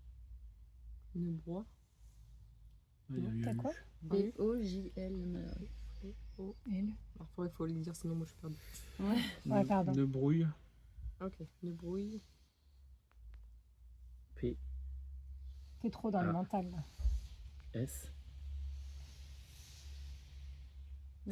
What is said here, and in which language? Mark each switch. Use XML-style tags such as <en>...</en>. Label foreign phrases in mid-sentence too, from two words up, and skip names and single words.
<fr>Ne bois. Ah, il y a eu T'as un quoi? U. B-O-J-L. Oh. Elle. Alors, il faut le dire, sinon moi je suis perdue. Ouais, pardon. Ne brouille. Ok, ne brouille. P, T'es trop dans le Ah. mental, là. S, Ne</fr>